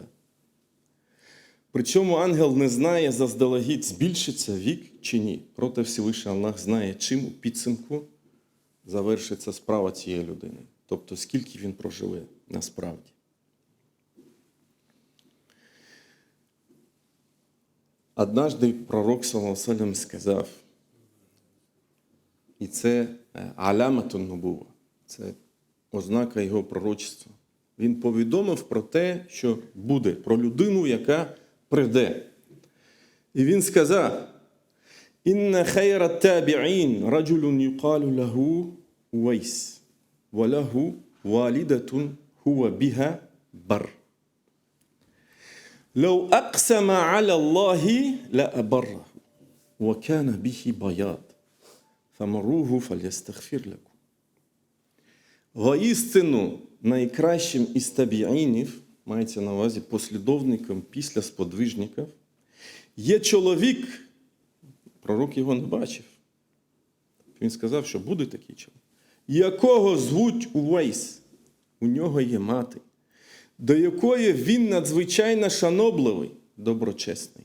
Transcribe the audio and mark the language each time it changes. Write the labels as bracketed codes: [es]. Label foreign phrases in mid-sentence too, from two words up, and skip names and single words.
[uk] Причому ангел не знає заздалегідь, збільшиться вік чи ні. Проте Всевишній Аллах знає, чим у підсумку завершиться справа цієї людини. Тобто, скільки він проживе насправді. Однажды пророк, [ar] صلى الله عليه وسلم, [uk] сказав, і це [ar] علامة النبوة, [uk] це ознака його пророчества. Він повідомив про те, що буде, про людину, яка прийде. І він сказав, [ar] «إن خير التابعين رجل يقال له أويس وله والدة هو بها بر». لو أقسم على الله لأبره وكان به بياض فمروه فليستغفر لكم. [uk] Воістину найкращим із табіїнів, мається на увазі послідовником після сподвижників, є чоловік, пророк його не бачив. Він сказав, що буде такий чоловік, якого звуть Увайс, у нього є мати, до якої він надзвичайно шанобливий, доброчесний.